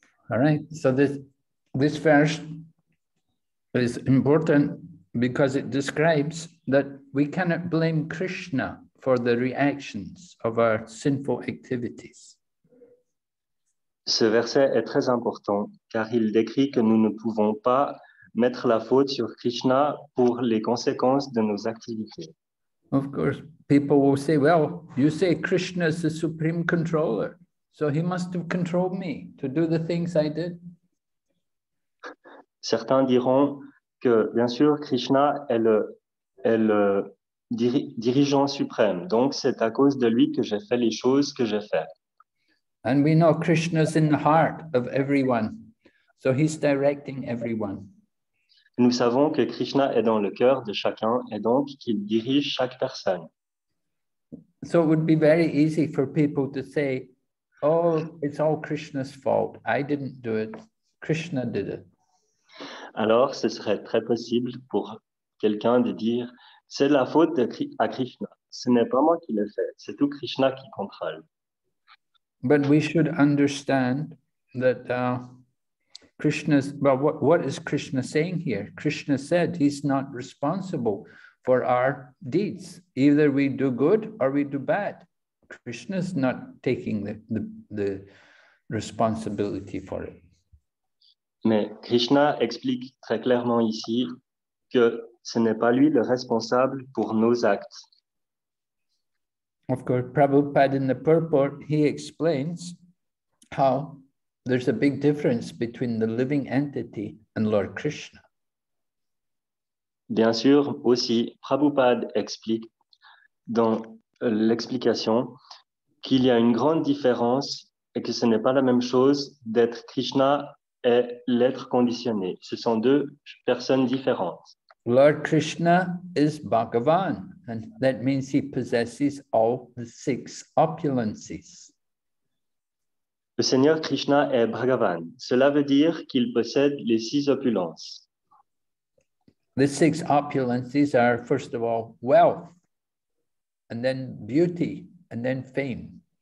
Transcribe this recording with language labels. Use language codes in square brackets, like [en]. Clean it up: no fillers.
[en] All right, so this verse is important because it describes that we cannot blame Krishna for the reactions of our sinful activities. [fr] Ce verset est très important car il décrit que nous ne pouvons pas mettre la faute sur Krishna pour les conséquences de nos activités. [en] Of course, people will say, well, you say Krishna is the supreme controller, so he must have controlled me to do the things I did. [fr] Certains diront que, bien sûr, Krishna est le dirigeant suprême, donc c'est à cause de lui que j'ai fait les choses que j'ai faites. [en] And we know Krishna's in the heart of everyone, so he's directing everyone. [fr] Nous savons que Krishna est dans le cœur de chacun et donc qu'il dirige chaque personne. [en] So it would be very easy for people to say, oh, it's all Krishna's fault. I didn't do it. Krishna did it. [fr] Alors, ce serait très possible pour quelqu'un de dire, c'est la faute à Krishna. Ce n'est pas moi qui l'ai fait, c'est tout Krishna qui contrôle. [en] But we should understand that Krishna's, well, what is Krishna saying here? Krishna said he's not responsible for our deeds. Either we do good or we do bad. Krishna's not taking the responsibility for it. [fr] Mais Krishna explique très clairement ici que ce n'est pas lui le responsable pour nos actes. [en] Of course, Prabhupada in the purport, he explains how there's a big difference between the living entity and Lord Krishna. [fr] Bien sûr, aussi, Prabhupada explique dans l'explication qu'il y a une grande différence et que ce n'est pas la même chose d'être Krishna et l'être conditionné. Ce sont deux personnes différentes. [en] Lord Krishna is Bhagavan. and that means he possesses all the 6 opulences. [fr] Le Seigneur Krishna est Bhagavan. Cela veut dire qu'il possède les 6 opulences. [en] The 6 opulences are, first of all, wealth, and then beauty, and then fame.